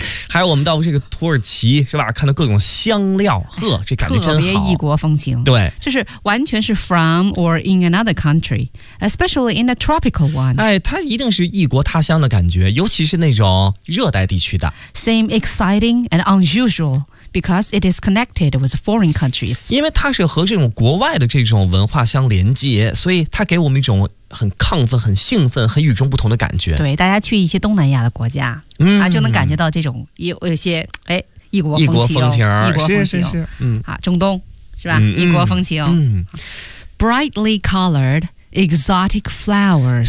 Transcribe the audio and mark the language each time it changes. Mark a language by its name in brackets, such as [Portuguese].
[Chinese] 还有我们到这个土耳其是吧，看到各种香料，呵，这感觉真好，特别异国风情，对，就是完全是 [English] from or in another country especially in a tropical one， [Chinese] 哎，它一定是异国他乡的感觉，尤其是那种热带地区的 [English] seem exciting and unusual because it is connected with foreign countries， [Chinese] 因为它是和这种国外的这种文化相连接，所以它给我们一种很亢奋，很兴奋，很与众不同的感觉。对，大家去一些东南亚的国家、啊、就能感觉到这种 有些哎，异国风情、哦、异国风情，异国风情，是是是、啊、中东是吧、异国风情、 [English] Brightly coloredExotic flowers，